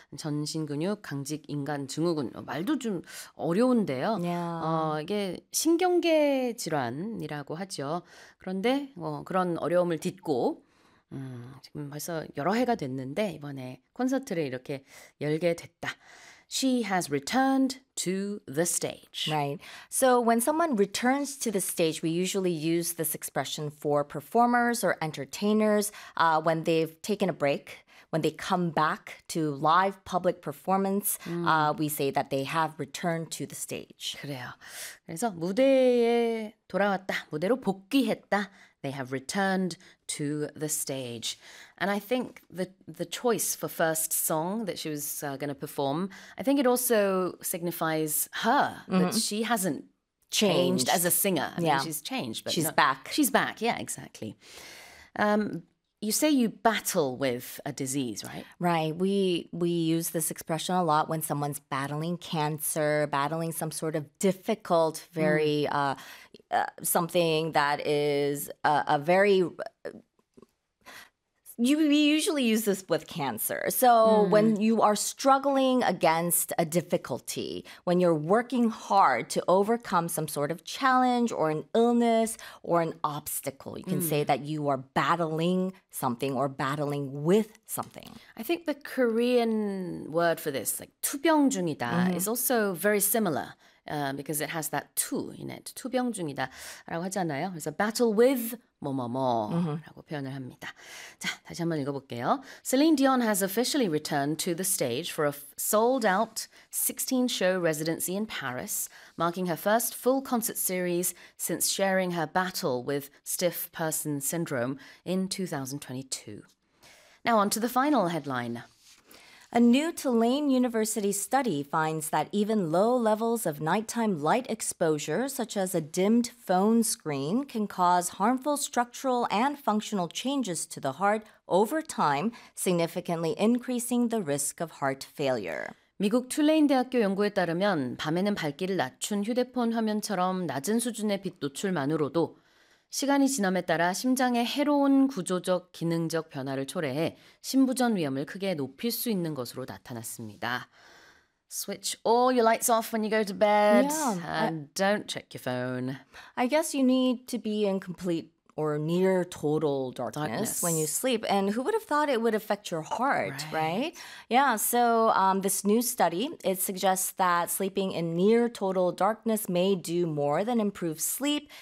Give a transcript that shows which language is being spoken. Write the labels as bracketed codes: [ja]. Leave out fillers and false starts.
[ko] 전신근육 강직 인간 증후군 말도 좀 어려운데요. [en] Yeah. [ko] 이게 신경계 질환이라고 하죠. 그런데 그런 어려움을 딛고 지금 벌써 여러 해가 됐는데 이번에 콘서트를 이렇게 열게 됐다. [en] She has returned to the stage. Right. So when someone returns to the stage, we usually use this expression for performers or entertainers when they've taken a break. When they come back to live public performance, we say that they have returned to the stage. [ko] 그래요. 그래서 무대에 돌아왔다, 무대로 복귀했다. [en] They have returned to the stage. And I think the choice for first song that she was going to perform, I think it also signifies her, mm-hmm. that she hasn't changed as a singer. I mean, she's changed. But she's not, back. She's back, yeah, exactly. You say you battle with a disease, right? Right. We use this expression a lot when someone's battling cancer, battling some sort of difficult, very something that is a very... We usually use this with cancer. So when you are struggling against a difficulty, when you're working hard to overcome some sort of challenge or an illness or an obstacle, you can say that you are battling something or battling with something. I think the Korean word for this, like [ko] 투병 중이다, [en] is also very similar. Because it has that 투 in it. [ko] 투병 중이다라고 하잖아요. 그래서 [en] battle with [ko] 뭐뭐뭐라고 표현을 합니다. 자, 다시 한번 읽어볼게요. [en] Celine Dion has officially returned to the stage for a sold-out 16-show residency in Paris, marking her first full concert series since sharing her battle with stiff person syndrome in 2022. Now on to the final headline. A new Tulane University study finds that even low levels of nighttime light exposure, such as a dimmed phone screen, can cause harmful structural and functional changes to the heart over time, significantly increasing the risk of heart failure. [ko] 미국 툴레인 대학교 연구에 따르면 밤에는 밝기를 낮춘 휴대폰 화면처럼 낮은 수준의 빛 노출만으로도 시간이 지남에 따라 심장의 해로운 구조적, 기능적 변화를 초래해 심부전 위험을 크게 높일 수 있는 것으로 나타났습니다. [en] Switch all your lights off when you go to bed. Yeah, and don't check your phone. I guess you need to be in complete or near total darkness when you sleep. And who would have thought it would affect your heart, right? Yeah, so this new study, it suggests that sleeping in near total darkness may do more than improve sleep.